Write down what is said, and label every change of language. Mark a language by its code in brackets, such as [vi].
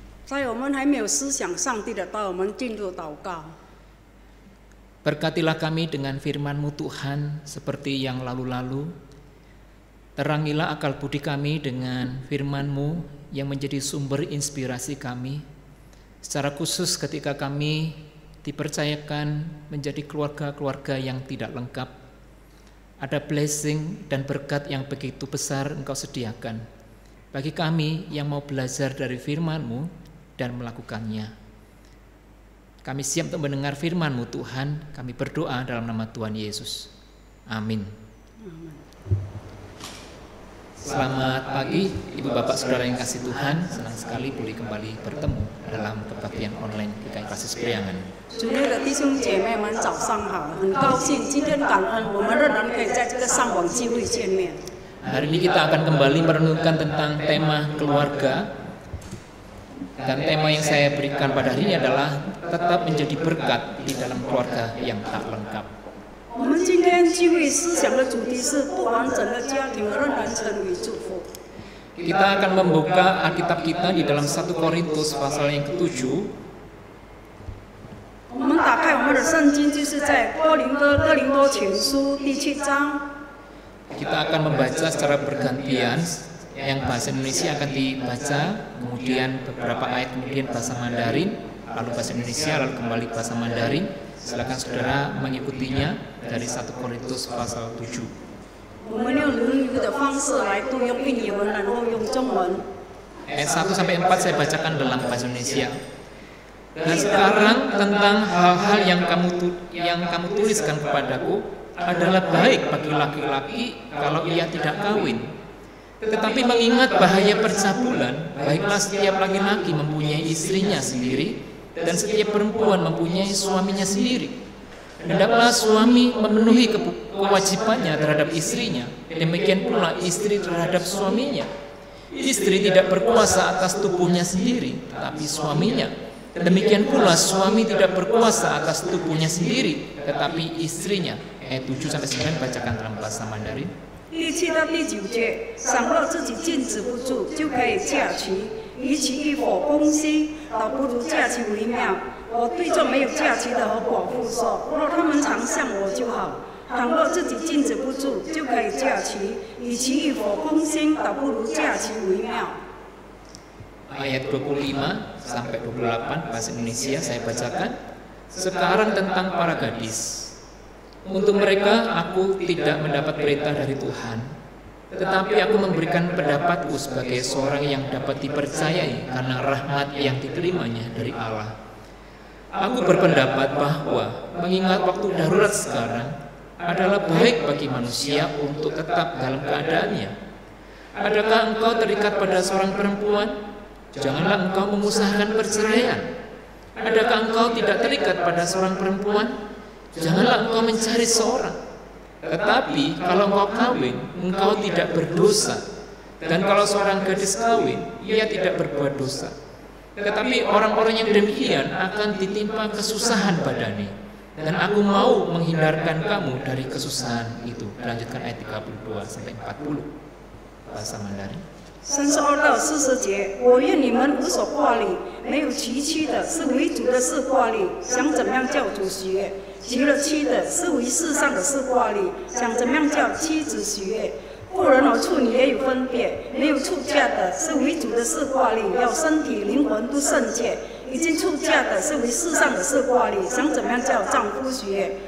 [zh] 在我们还没有思想上帝的道，我们进入祷告。 [id] Berkatilah kami dengan firman-Mu Tuhan seperti yang lalu-lalu. Terangilah akal budi kami dengan firman-Mu yang menjadi sumber inspirasi kami. Secara khusus ketika kami dipercayakan menjadi keluarga-keluarga yang tidak lengkap, ada blessing dan berkat yang begitu besar Engkau sediakan bagi kami yang mau belajar dari firman-Mu dan melakukannya. Kami siap untuk mendengar firman-Mu Tuhan. Kami berdoa dalam nama Tuhan Yesus. Amin. Selamat pagi Ibu Bapak Saudara yang kasih Tuhan. Senang sekali boleh kembali bertemu dalam kebaktian online GKI Pasir Priangan. [zh] 主内的弟兄姐妹们，早上好！很高兴今天感恩，我们仍然可以在这个上网聚会见面。 [id] Hari ini kita akan kembali merenungkan tentang tema keluarga. Dan tema yang saya berikan pada hari ini adalah tetap menjadi berkat di dalam keluarga yang tak lengkap. [zh] 我们今天聚会思想的主题是不完整的家庭仍然成为祝福。 [id] Kita akan membuka Alkitab kita di dalam 1 Korintus pasal yang ke-7. [zh] 我们打开我们的圣经，就是在哥林多前书第7章。 [id] Kita akan membaca secara bergantian. Yang bahasa Indonesia akan dibaca, kemudian beberapa ayat kemudian bahasa Mandarin, lalu bahasa Indonesia, lalu kembali bahasa Mandarin. Silakan saudara mengikutinya dari 1 Korintus pasal 7. [zh] 我们用轮流的方式来读，用印尼文，然后用中文。 [id] Ayat 1 sampai 4 saya bacakan dalam bahasa Indonesia. Dan sekarang tentang hal-hal yang kamu tuliskan kepadaku adalah baik bagi laki-laki kalau ia tidak kawin. Tetapi mengingat bahaya percabulan, baiklah setiap laki-laki mempunyai istrinya sendiri dan setiap perempuan mempunyai suaminya sendiri. Hendaklah suami memenuhi kewajibannya terhadap istrinya, demikian pula istri terhadap suaminya. Istri tidak berkuasa atas tubuhnya sendiri, tetapi suaminya. Demikian pula suami tidak berkuasa atas tubuhnya sendiri, tetapi istrinya. Ayat 7 sampai 9 bacakan dalam bahasa Mandarin. [zh] 第7到第9节，倘若自己禁止不住，就可以嫁娶，与其一伙攻心，倒不如嫁娶为妙。我对这没有嫁娶的和寡妇说，若他们常向我就好；倘若自己禁止不住，就可以嫁娶，与其一伙攻心，倒不如嫁娶为妙。 [id] Ayat 25 sampai 28 bahasa Indonesia saya bacakan. Sekarang tentang para gadis. Untuk mereka aku tidak mendapat perintah dari Tuhan, tetapi aku memberikan pendapatku sebagai seorang yang dapat dipercayai karena rahmat yang diterimanya dari Allah. Aku berpendapat bahwa mengingat waktu darurat sekarang adalah baik bagi manusia untuk tetap dalam keadaannya. Adakah engkau terikat pada seorang perempuan? Janganlah engkau mengusahakan perceraian. Adakah engkau tidak terikat pada seorang perempuan? Janganlah engkau mencari seorang. Tetapi kalau engkau kawin, engkau tidak berdosa. Dan kalau seorang gadis kawin, ia tidak berbuat dosa. Tetapi orang-orang yang demikian akan ditimpa kesusahan badani. Dan aku mau menghindarkan kamu dari kesusahan itu. Lanjutkan ayat 32 sampai 40 bahasa Mandarin. [zh] 32到40节，我愿你们无所挂虑，没有娶妻的是为主的事挂虑，想怎么样叫主喜悦；娶了妻的是为世上的事挂虑，想怎么样叫妻子喜悦。妇人和处女也有分别，没有出嫁的是为主的事挂虑，要身体灵魂都圣洁；已经出嫁的是为世上的事挂虑，想怎么样叫丈夫喜悦。